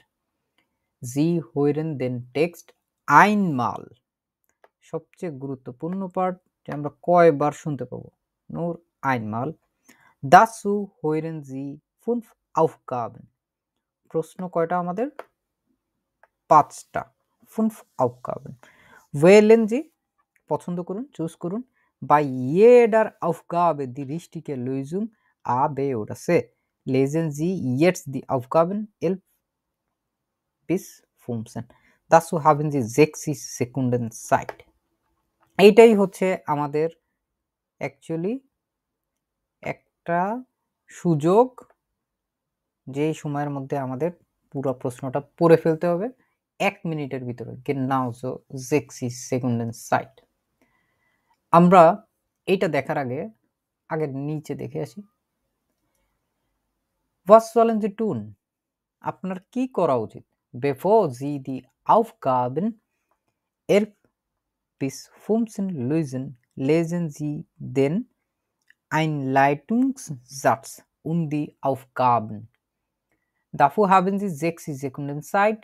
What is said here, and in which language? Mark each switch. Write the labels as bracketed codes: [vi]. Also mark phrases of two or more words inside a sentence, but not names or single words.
[de] Sie hören den Text einmal, [bn] সবচেয়ে গুরুত্বপূর্ণ পার্ট, যে আমরা কয়বার শুনতে পাবো। [de] nur einmal. dazu hören Sie fünf Aufgaben, [bn] প্রশ্ন কয়টা আমাদের? [de] 5টা। fünf Aufgaben. wählen Sie, [bn] পছন্দ করুন, চুজ করুন। [de] Bei jeder Aufgabe die richtige Lösung A, B oder C. Lesen Sie jetzt die Aufgaben 11 bis 15. Dazu haben Sie 60 Sekunden Zeit. [bn] এইটাই হচ্ছে আমাদের অ্যাকচুয়ালি একটা সুযোগ, যে সময়ের মধ্যে আমাদের পুরো প্রশ্নটা পড়ে ফেলতে হবে 1 মিনিটের ভিতরে। [de] Genau so 60 Sekunden Zeit. [bn] আমরা এইটা দেখার আগে নিচে দেখে আসি। [de] Was sollen Sie tun? [bn] আপনার কি করা উচিত? [de] Bevor Sie die Aufgaben 11 bis 15 lösen, lesen Sie den Einleitungssatz und die Aufgaben. Dafür haben Sie 60 Sekunden Zeit.